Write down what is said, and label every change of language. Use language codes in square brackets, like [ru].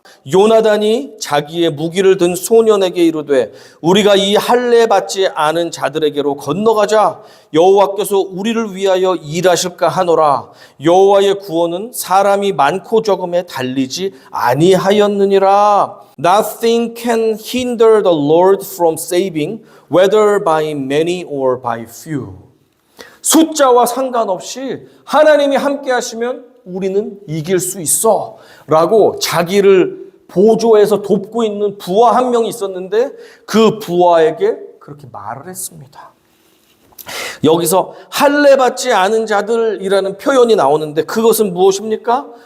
[ko] 요나단이 자기의 무기를 든 소년에게 이르되 우리가 이 할례 받지 않은 자들에게로 건너가자. 여호와께서 우리를 위하여 일하실까 하노라. 여호와의 구원은 사람이 많고 적음에 달리지 아니하였느니라. [en] Nothing can hinder the Lord from saving, whether by many or by few. [ko] 숫자와 상관없이 하나님이 함께 하시면 우리는 이길 수 있어 라고 자기를 보조해서 돕고 있는 부하 한 명이 있었는데 그 부하에게 그렇게 말을 했습니다. 여기서 할례 받지 않은 자들이라는 표현이 나오는데 그것은 무엇입니까?